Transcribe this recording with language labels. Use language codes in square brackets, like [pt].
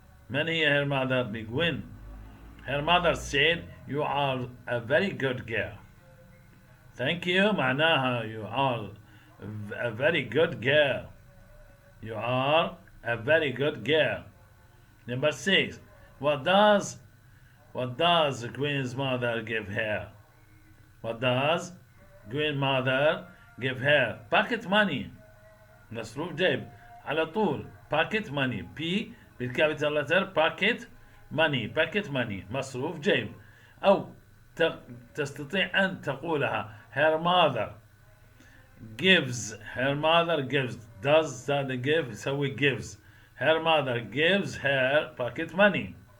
[ar] من هي [en] her mother؟ [ar] بجوين. [en] Her mother said, you are a very good girl. Thank you [ar] معناها [en] you are a very good girl. You are a very good girl. Number 6. What does Gwen's mother give her? What does Gwen's mother give her? Pocket money. [ar] مصروف جيب على طول. [en] Pocket money. P بالكابيتال letter. Pocket money [ar] مصروف جيب. أو تستطيع أن تقولها [en] her mother gives. does that give [ar] يسوي [en] gives. her mother gives her pocket money.